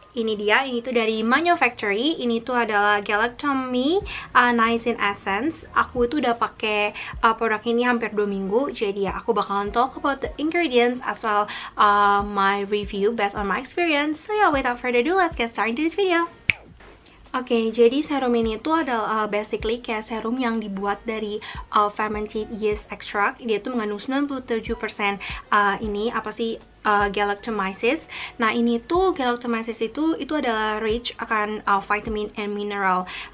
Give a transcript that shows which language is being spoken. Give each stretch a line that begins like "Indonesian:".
Indonesian: Ini dia, ini tuh dari Manufactory. Ini tuh adalah Galactomy Niacin Essence. Aku itu udah pakai produk ini hampir 2 minggu. Jadi ya, aku bakalan
English: talk about the ingredients as well my review based on my experience. So yeah, without further ado, let's get started into this video.
Indonesian: Oke, jadi serum ini tuh adalah
English: basically
Indonesian: kayak serum yang dibuat dari
English: fermented yeast extract.
Indonesian: Dia tuh mengandung 97% ini apa sih, galactomyces. Nah, ini tuh galactomyces itu adalah
English: rich
Indonesian: akan vitamin and mineral.